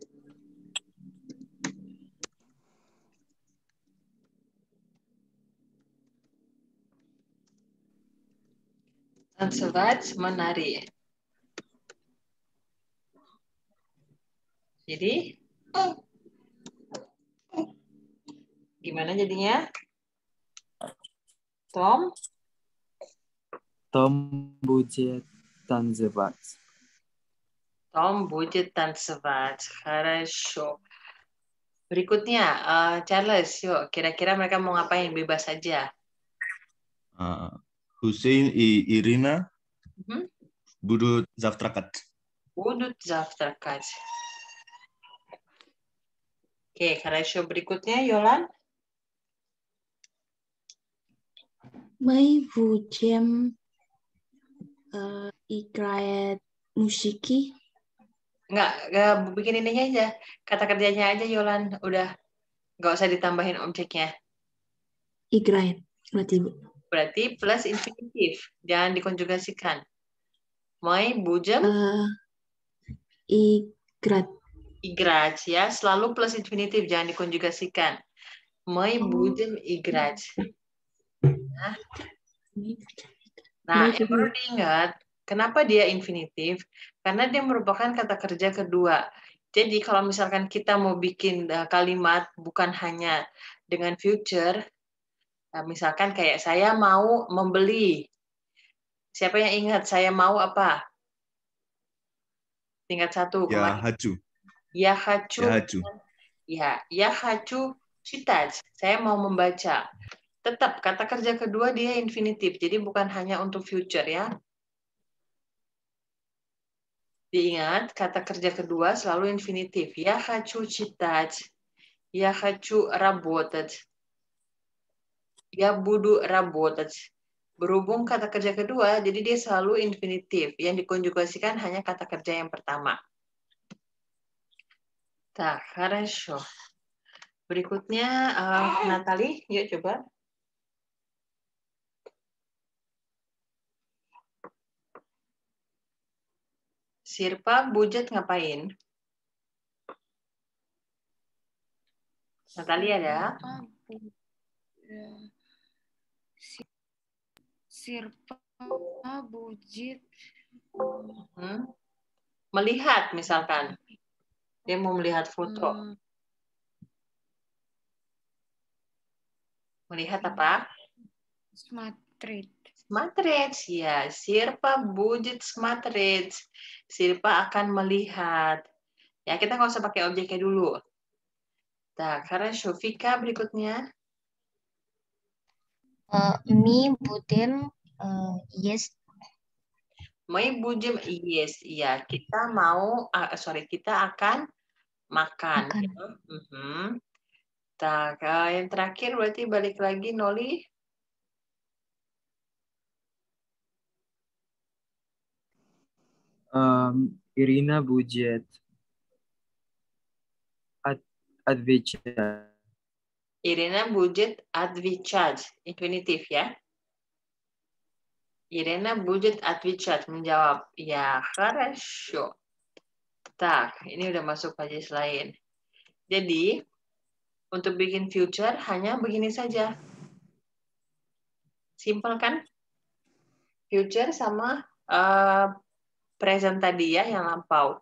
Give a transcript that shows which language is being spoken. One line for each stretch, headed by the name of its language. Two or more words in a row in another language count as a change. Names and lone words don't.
Indonesian: Tansevaj menari. Jadi gimana jadinya? Tom
Russian: будет танцевать. Tom будет танцевать. Хорошо.
Indonesian: Berikutnya, Charles, yuk. Kira-kira mereka mau ngapain? Bebas saja.
Russian: Hussein и Irina Mhm. будут завтракать. Будут завтракать. Oke, хорошо.
Indonesian: Berikutnya, Yolan.
Russian: Мы будем играть музыки.
Indonesian: Nggak bikin ininya aja. Kata kerjanya aja, Yolan. Udah. Nggak usah ditambahin objeknya. Играет. Berarti, Bu. Berarti plus infinitif. Jangan dikonjugasikan.
Russian: Мы будем Играть. играть,
Indonesian: ya. Selalu plus infinitif. Jangan dikonjugasikan.
Russian: Мы будем играть.
Indonesian: Nah, yang perlu diingat, kenapa dia infinitif? Karena dia merupakan kata kerja kedua. Jadi kalau misalkan kita mau bikin kalimat bukan hanya dengan future, misalkan kayak saya mau membeli. Siapa yang ingat saya mau apa? Tingkat 1
Russian: Я
Indonesian: kemarin.
Russian: хочу. Ya хочу. Я хочу. Ya хочу читать.
Indonesian: Saya mau membaca. Tetap kata kerja kedua dia infinitif. Jadi bukan hanya untuk future ya. Diingat, kata kerja kedua selalu infinitif.
Russian: Я хочу читать. Я хочу работать. Я буду работать.
Indonesian: Berhubung kata kerja kedua, jadi dia selalu infinitif. Yang dikonjugasikan hanya kata kerja yang pertama.
Russian: Так, хорошо.
Indonesian: Berikutnya, Natali, yuk coba. Sirpa, Budget ngapain? Natali ada? Sirpa Budget. Melihat misalkan. Dia mau melihat foto. Melihat apa?
Russian: Смотреть. Смотреть, ya. Sirpa будет смотреть.
Indonesian: Sirpa akan melihat. Ya, kita nggak usah pakai objeknya dulu. Так, хорошо. Vika berikutnya.
Russian: Мы будем есть. Мы будем есть.
Indonesian: Iya, kita mau, kita akan makan. Makan. Ya. Tak, yang terakhir berarti balik lagi Noli.
Russian: Irina будет отвечать. Irina будет отвечать.
Indonesian: Infinitif ya.
Russian: Irina будет отвечать.
Indonesian: Menjawab.
Russian: Ya, хорошо.
Indonesian: Tak, ini udah masuk pajis lain. Jadi, untuk bikin future hanya begini saja. Simple kan? Future sama present tadi ya, yang lampau.